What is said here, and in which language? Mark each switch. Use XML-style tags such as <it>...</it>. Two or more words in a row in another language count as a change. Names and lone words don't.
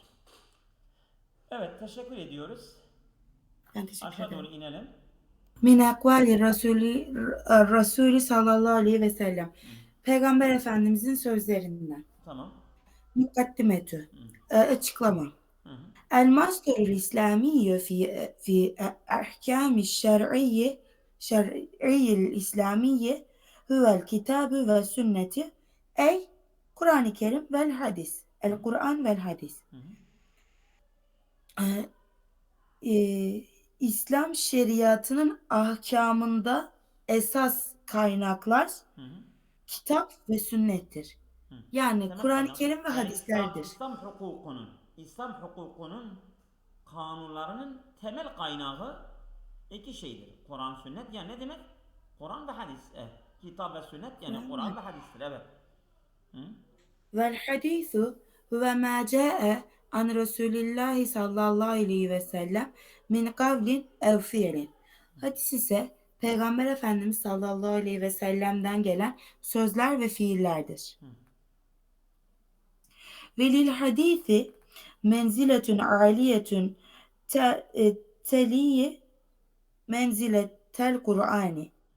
<tr>Evet, teşekkür ediyoruz. ben teşekkür Aşağı doğru ederim. inelim.</tr> <ar>من أقوال رسول صلى الله عليه وسلم. Hı,</ar> <tr>Peygamber Efendimizin sözlerinden. tamam.</tr> <ar>Mukaddimetü. Hı,</ar> <tr>Açıklama. hı, hı.</tr> <ar>المصدر الإسلامي في أحكام الشرعي الإسلامية هو الكتاب والسنة أي Kur'an-ı Kerim vel hadis. Hı, القرآن والحديث. hı,</ar> <tr>İslam şeriatının ahkamında esas kaynaklar hı, hı. kitap ve sünnettir. Hı. Yani Temel Kur'an-ı kaynak. Kerim ve Yani hadislerdir. İslam hukukunun kanunlarının temel kaynağı iki şeydir. Kur'an, sünnet. Yani ne demek? Kur'an ve hadis. Evet. Kitap ve sünnet yani Kur'an ve hadistir. Evet. Hı?</tr> <ar>والحديث هو ما جاء عن رسول الله صلى الله عليه وسلم من قول أو فعل.</ar> <tr>Hadis ise Peygamber Efendimiz</tr> <ar>صلى الله عليه وسلم</ar> <tr>gelen sözler ve fiillerdir. Hı.</tr> <ar>وللحديث منزلة عالية تلي منزلة القرآن.</ar>